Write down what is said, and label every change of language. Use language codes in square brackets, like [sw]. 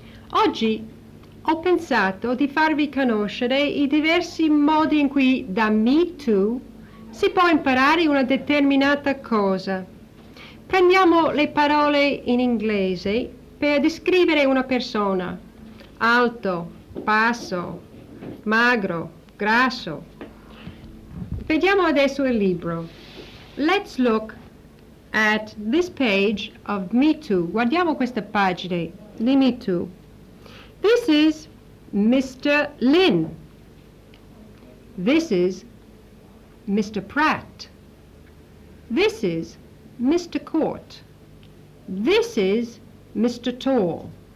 [it] Oggi ho pensato di farvi conoscere i diversi modi in cui da Me Too si può imparare una determinata cosa. Prendiamo le parole in inglese per descrivere una persona. Alto, basso, magro, grasso. Vediamo adesso il libro. [en] Let's look at this page of Me Too. [it] Guardiamo queste pagine di Me Too. [en] This is Mr. Lin. This is Mr. Pratt. This is Mr. Court. This is Mr. Tall.